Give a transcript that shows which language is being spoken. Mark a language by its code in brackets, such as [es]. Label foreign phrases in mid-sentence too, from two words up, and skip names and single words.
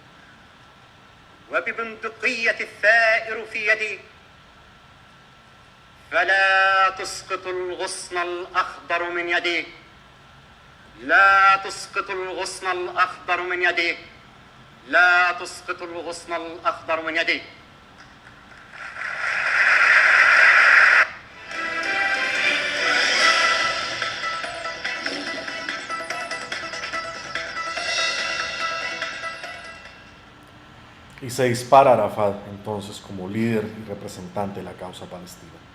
[ar] وببندقية الثائر في يدي فلا تسقط الغصن الأخضر من يدي لا تسقط الغصن الأخضر من يدي لا تسقط الغصن الأخضر من يدي. [es] Y se dispara Arafat entonces como líder y representante de la causa palestina.